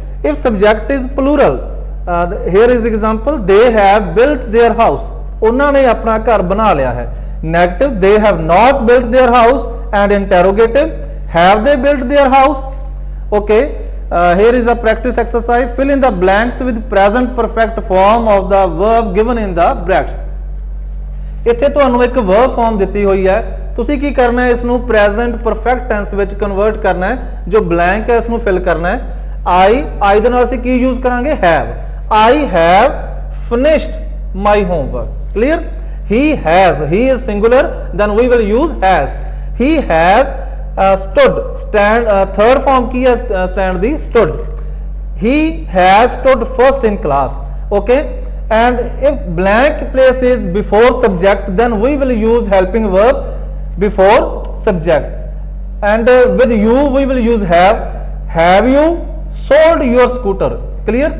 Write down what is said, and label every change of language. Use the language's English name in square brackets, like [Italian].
[English] If subject is plural, here is example, they have built their house, [Punjabi] ਉਹਨਾਂ ਨੇ ਆਪਣਾ ਘਰ ਬਣਾ ਲਿਆ ਹੈ. [English] Negative, they have not built their house. And interrogative, have they built their house? Okay. Here is a practice exercise. Fill in the blanks with present perfect form of the verb given in the brackets. [Punjabi] ਇੱਥੇ ਤੁਹਾਨੂੰ ਇੱਕ verb farm ਦਿੱਤੀ ਹੋਈ ਹੈ, ਤੁਸੀਂ ਕੀ ਕਰਨਾ ਹੈ? ਇਸ ਨੂੰ ਪ੍ਰੈਜ਼ੈਂਟ ਪਰਫੈਕਟ ਟੈਂਸ ਵਿੱਚ ਕਨਵਰਟ ਕਰਨਾ ਹੈ. ਜੋ ਬਲੈਂਕ ਹੈ ਇਸ ਨੂੰ ਫਿਲ ਕਰਨਾ ਹੈ. ਆਈ ਦੇ ਨਾਲ ਅਸੀਂ ਕੀ ਯੂਜ਼ ਕਰਾਂਗੇ? Have. [English] I have finished my homework. Clear? He has, he is singular, then we will use has. He has stood, stand, [Punjabi] third farm ਕੀ ਹੈ stand ਦੀ? [English] Stood. He has stood first in class. Okay. And if blank place is before subject, then we will use helping verb before subject. And with you we will use have. Have you sold your scooter? Clear?